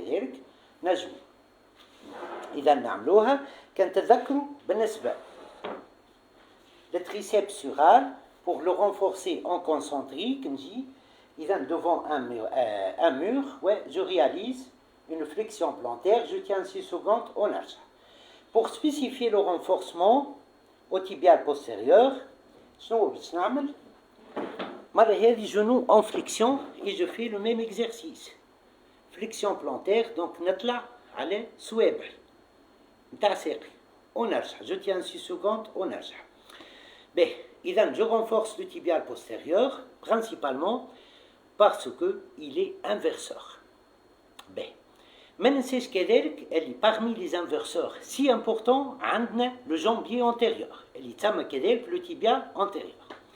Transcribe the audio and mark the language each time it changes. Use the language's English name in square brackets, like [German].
[Arabic] كذلك نجم إذا نعملوها كنتذكروا بالنسبة [French] le triceps sural pour le renforcer en concentrique نجي إذا devant un mur ouais, je réalise une flexion plantaire, je tiens 6 secondes au nage. Pour spécifier le renforcement au tibial postérieur, شنو باش نعمل؟ مرة هذه genou en flexion et je fais le même exercice. Flexion plantaire, donc [Arabic] نطلع على سوابع نتاع ساقي ونرجع. [French] Je tiens 6 secondes [Arabic] ونرجع. [French] إذا je renforce le tibial postérieur principalement parce qu'il est inverseur. [Arabic] ما ننساش كذلك اللي parmi les inverseurs si important عندنا le jambier antérieur اللي تسمى كذلك le tibial antérieur.